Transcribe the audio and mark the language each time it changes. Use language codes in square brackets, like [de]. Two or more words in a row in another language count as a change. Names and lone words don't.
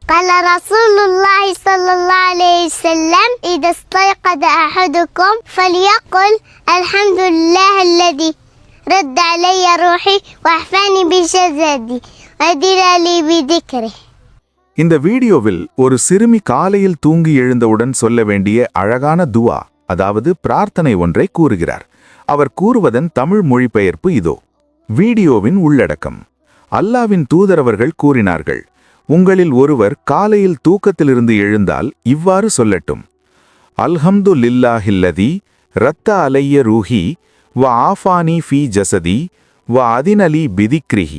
[ar] قال رسول الله صلى الله عليه وسلم إذا استيقظ أحدكم فليقل الحمد لله الذي رد علي روحي وأحفاني بجسدي وأدل لي بذكره. [ta] இந்த வீடியோவில் ஒரு சிறுமி காலையில் தூங்கி எழுந்தவுடன் சொல்ல வேண்டிய அழகான துவா, அதாவது பிரார்த்தனை ஒன்றை கூறுகிறார். அவர் கூறுவதன் தமிழ் மொழிபெயர்ப்பு இதோ. வீடியோவின் உள்ளடக்கம்: அல்லாவின் தூதரவர்கள் கூறினார்கள், உங்களில் ஒருவர் காலையில் தூக்கத்திலிருந்து எழுந்தால் இவ்வாறு சொல்லட்டும்: [ar] الحمد لله الذي رد علي روحي و عافاني في جسدي و أذن لي بذكره.